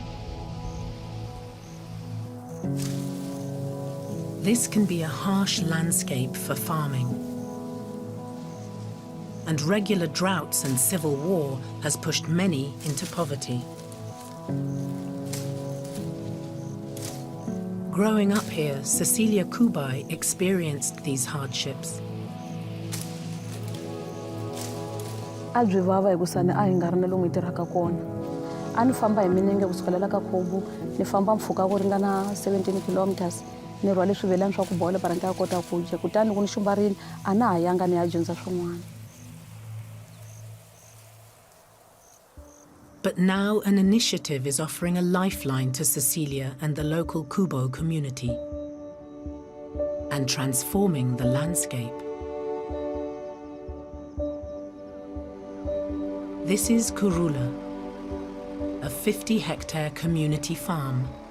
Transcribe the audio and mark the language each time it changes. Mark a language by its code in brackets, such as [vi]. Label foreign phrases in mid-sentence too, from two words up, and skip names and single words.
[en] This can be a harsh landscape for farming. And regular droughts and civil war has pushed many into poverty. Growing up here, Cecilia Kubai experienced these hardships. [ts] A byi vava hi ku sani a hi nga ri na lomu hi tirhaka kona. A ni famba hi milenge kusukelela ka Khobu, ni famba mpfhuka wo ringana 17 kilometers. Ni rhwale swivelani swa ku bola para ni ta kota ku dya. Kutani loko ni xumbarile a na ha yanga ni ya dyondza swin'wana. [en] But now an initiative is offering a lifeline to Cecilia and the local Kubo community and transforming the landscape. This is Kurula, a 50-hectare community farm.